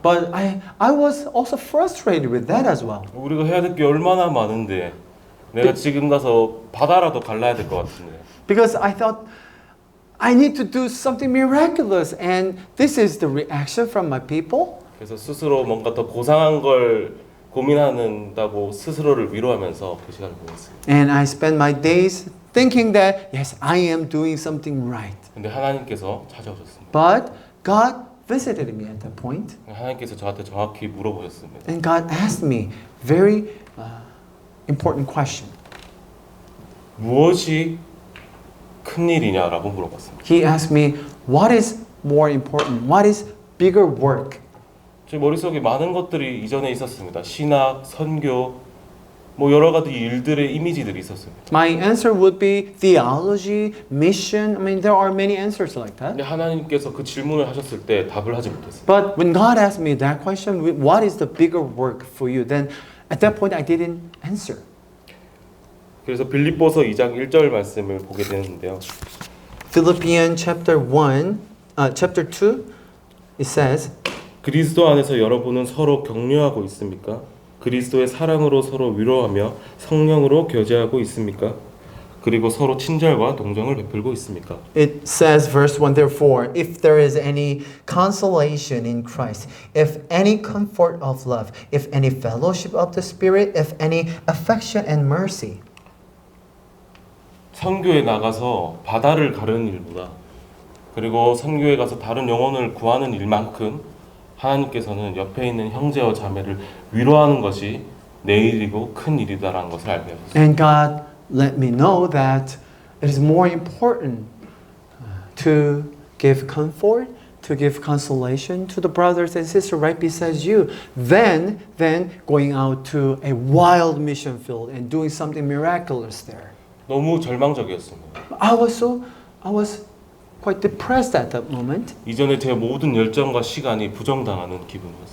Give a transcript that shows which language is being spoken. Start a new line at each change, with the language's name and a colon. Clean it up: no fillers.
English: But I was also frustrated with that as well.
Korean: 우리가 해야 될 게 얼마나 많은데 내가 지금 가서 바다라도 갈라야 될 것 같은데.
English: Because I thought I need to do something miraculous, and this is the reaction from my people.
Korean: 그래서 스스로 뭔가 더 고상한 걸 고민한다고 스스로를 위로하면서 그 시간을 보냈어요.
English: And I spent my days thinking that, yes, I am doing something right.
Korean: 근데 하나님께서 찾아오셨습니다.
English: But God visited me at that point,
Korean: 하나님께서 저한테 정확히 물어보셨습니다.
English: and God asked me very important question.
Korean: 무엇이 큰 일이냐라고 물어봤습니다.
English: He asked me, what is more important? What is bigger work?
Korean: 제 머릿속에 많은 것들이 이전에 있었습니다. 신학, 선교, 뭐 여러 가지 일들의 이미지들이 있었습니다.
English: My answer would be theology, mission. I mean, there are many answers like that.
Korean: 근데 하나님께서 그 질문을 하셨을 때 답을 하지 못했어요.
English: But when God asked me that question, what is the bigger work for you? Then at that point, I didn't answer.
Korean: 그래서 빌립보서 2장 1절 말씀을 보게 되는데요.
English: Philippians chapter 2, it says,
Korean: 그리스도 안에서 여러분은 서로 격려하고 있습니까? 그리스도의 사랑으로 서로 위로하며 성령으로 교제하고 있습니까? 그리고 서로 친절과 동정을 베풀고 있습니까?
English: it says, verse 1, therefore, if there is any consolation in Christ, if any comfort of love, if any fellowship of the Spirit, if any affection and mercy.
Korean: 선교에 나가서 바다를 가르는 일보다 그리고 선교에 가서 다른 영혼을 구하는 일만큼 하나님께서는 옆에 있는 형제와 자매를 위로하는 것이 내 일이고 큰 일이다라는 것을 알게 하셨어요.
English: And God let me know that it is more important to give comfort, to give consolation to the brothers and sisters right beside you than going out to a wild mission field and doing something miraculous there.
Korean: 너무 절망적이었습니다.
English: I was quite depressed at that moment
Korean: 이전에 제 모든 열정과 시간이 부정당하는 기분이었어요.